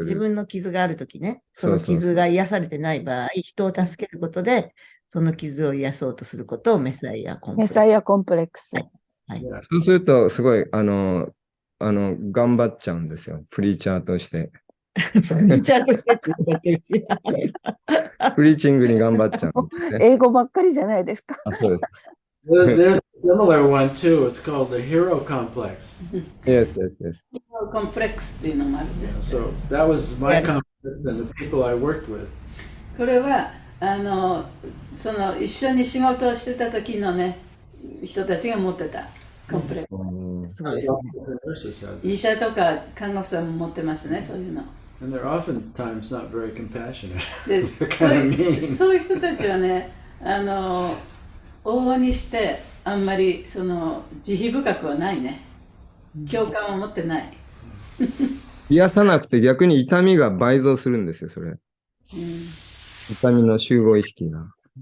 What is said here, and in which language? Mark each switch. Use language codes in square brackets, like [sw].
[ja] 自分の傷があるときね、その傷が癒されてない場合、人を助けることで、その傷を癒そうとすることをメサイアコンプレックス。メサイアコンプレックス。そうすると、すごい、頑張っちゃうんですよ、プリーチャーとして。プリーチャーとしてって言っちゃってるし。プリーチングに頑張っちゃうんですね。英語ばっかりじゃないですか。そうです。 [en] There's a similar one too. It's called the hero complex. Yes. [ja] Hero complex っていうのもあるんです。 [en] So that was my complex and the people I worked with. [ja] これはその一緒に仕事をしてた時のね人たちが持ってたコンプレックス。そうですね。医者とか看護婦さんも持ってますね、そういうの。 [en] And they're oftentimes not very compassionate. [ja] で [en] They're kind of mean. [ja] そういう人たちはね、往々にしてあんまりその慈悲深くはないね。共感を持ってない。癒さなくて逆に痛みが倍増するんですよ、それ。痛みの集合意識が。